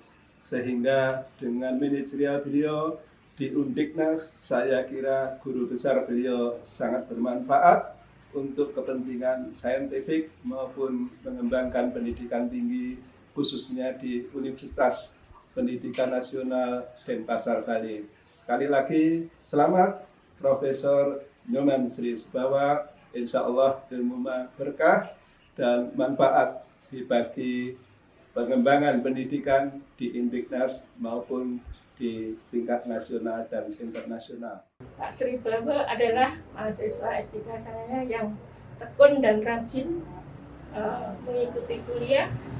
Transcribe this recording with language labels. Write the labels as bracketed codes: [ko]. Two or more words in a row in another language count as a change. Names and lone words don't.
[id] Sehingga dengan manajerial beliau di Undiknas, saya kira guru besar beliau sangat bermanfaat untuk kepentingan saintifik maupun mengembangkan pendidikan tinggi khususnya di Universitas Pendidikan Nasional Denpasar Bali. Sekali lagi, selamat Profesor Nyoman Sri Subawa. [ar] إن شاء الله [id] ilmu berkah dan manfaat bagi pengembangan pendidikan di Undiknas maupun di tingkat nasional dan internasional. Pak Sri Subawa adalah mahasiswa S3 saya yang tekun dan rajin mengikuti kuliah.